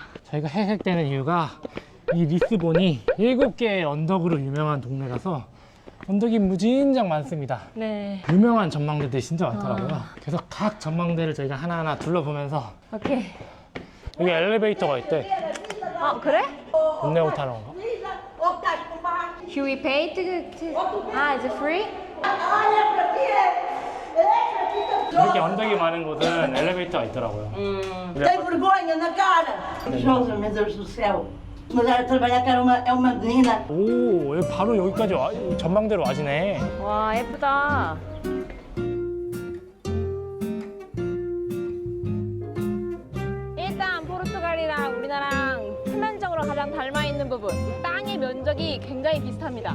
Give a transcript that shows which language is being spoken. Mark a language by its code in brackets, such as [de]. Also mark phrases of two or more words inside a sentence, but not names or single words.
[ko] 저희가 해색되는 이유가 이 리스본이 7개의 언덕으로 유명한 동네라서 언덕이 무진장 많습니다. 네. 유명한 전망대들이 진짜 많더라고요. 그래서 각 전망대를 저희가 하나하나 둘러보면서 오케이. 여기 엘리베이터가 있대. 그래? 돈 타는 건가? [en] Should we pay is it free? 이렇게 언덕이 많은 곳은 엘리베이터가 있더라고요. [pt] Tem vergonha na cara! Josa, meu Deus do céu! Mulher a trabalhar que é uma menina. [ko] 오, 여기 바로 여기까지 전망대로 와지네. 와, 예쁘다. 일단 포르투갈이랑 우리나라랑 표면적으로 가장 닮아 있는 부분, 땅의 면적이 굉장히 비슷합니다.